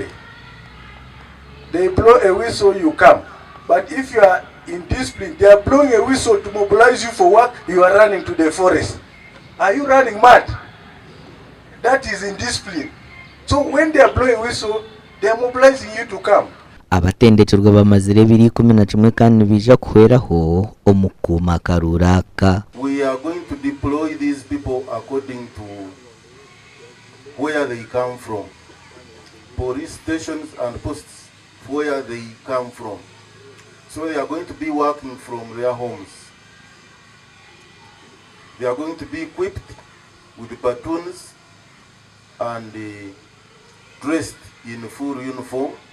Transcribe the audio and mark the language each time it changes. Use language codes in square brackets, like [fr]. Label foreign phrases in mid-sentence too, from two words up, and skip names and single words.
[en] They blow a whistle, you come. But if you are indiscipline, they are blowing a whistle to mobilize you for work, you are running to the forest. Are you running mad? That is indiscipline. So when they are blowing a whistle, they are mobilizing you to come. [nyo] abatendekwa bamazire 2011 kandi bija kuhweraho omukuma karuraka. [en] We are going to deploy these people according to where they come from. Police stations and posts where they come from. So they are going to be working from their homes. They are going to be equipped with platoons and dressed in full uniform.